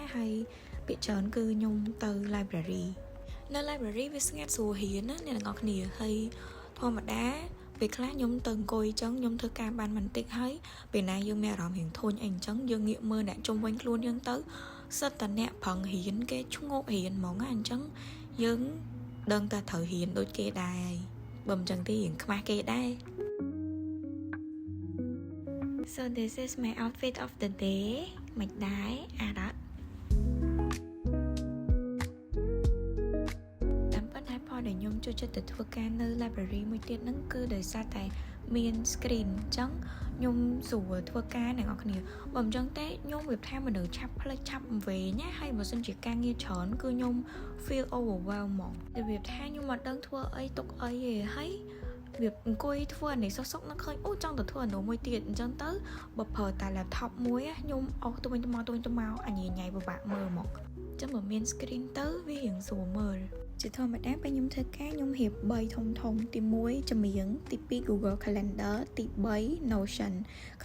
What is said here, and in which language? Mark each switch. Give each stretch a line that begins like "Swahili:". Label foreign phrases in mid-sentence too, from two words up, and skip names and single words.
Khmer: ហើយពាក្យច្រើនគឺខ្ញុំទៅ library នៅ library វាស្ងាត់ស្រួលរៀនណាអ្នកទាំងអស់គ្នាហើយធម្មតាពេលខ្លះខ្ញុំទៅអង្គុយអញ្ចឹងខ្ញុំធ្វើការបានបន្តិចហើយពេលណាយើងមានអារម្មណ៍រៀងធុញអីអញ្ចឹងយើងងាកមើលអ្នកជុំវិញខ្លួនយើងទៅសិតតែអ្នកប្រឹងរៀនគេឈ្ងោករៀនហ្មងណាអញ្ចឹងយើងដឹងតែត្រូវរៀនដូចគេដែរបើមិនអញ្ចឹងទេរៀងខ្មាស់គេដែរ
English: So this is my outfit of the day
Khmer: មិនដែរអារ៉ាត់តាមពិតហើយផលដែលខ្ញុំចូលចិត្តទៅធ្វើការនៅ library មួយទៀតហ្នឹងគឺដោយ សារតែមាន screen អញ្ចឹងខ្ញុំស្រួលធ្វើការអ្នកនរគ្នាបើមិនអញ្ចឹងទេខ្ញុំវាថាមនុស្សឆាប់ផ្លេចឆាប់វែងណាហើយបើសិនជាការងារច្រើនគឺខ្ញុំ
English: feel overwhelmed
Khmer: ហ្មងវាថាខ្ញុំអត់ដឹងធ្វើអីទុកអីទេហើយវាអង្គុយធ្វើអានេះសុកនឹកឃើញអូចង់ទៅធ្វើអានោះមួយទៀតអញ្ចឹងទៅបើប្រើតែ laptop មួយខ្ញុំអស់ទៅវិញទៅមកអញញ៉ៃពិបាកមើលមកអញ្ចឹងបើមាន screen ទៅវារៀងស្រួលមើល ជាធម្មតាពេលខ្ញុំធ្វើការខ្ញុំរៀប3ធំទី1ចម្រៀងទី2 Google Calendar ទី3 Notion ក្នុង